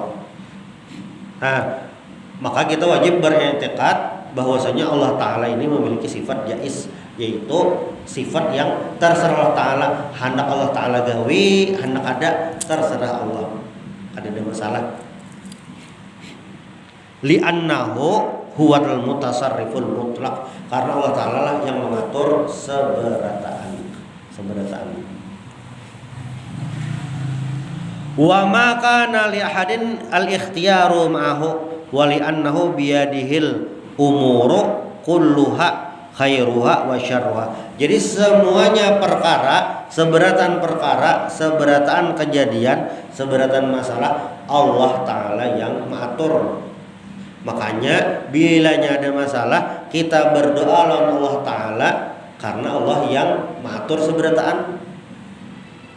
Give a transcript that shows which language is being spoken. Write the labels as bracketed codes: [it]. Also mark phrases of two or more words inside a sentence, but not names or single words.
[id] Nah, maka kita wajib beriktikad bahwasanya Allah Ta'ala ini memiliki sifat jaiz, yaitu sifat yang terserah Allah Ta'ala. [bjn] Hendak Allah Ta'ala gawe, hendak ada, terserah Allah. [id] Ada masalah. [ar] لأنه هو المتصرف المطلق, [id] karena Allah Ta'ala lah yang mengatur seberataan. [ar] وما كان لأحد الاختيار معه ولأنه بيده الأمور كلها خيرها وشرها. [bjn] Jadi semuanya perkara, seberatan kejadian, seberatan masalah, Allah Ta'ala yang mengatur. Makanya bilanya ada masalah, kita berdoa lawan Allah Ta'ala, karena Allah yang mengatur seberataan.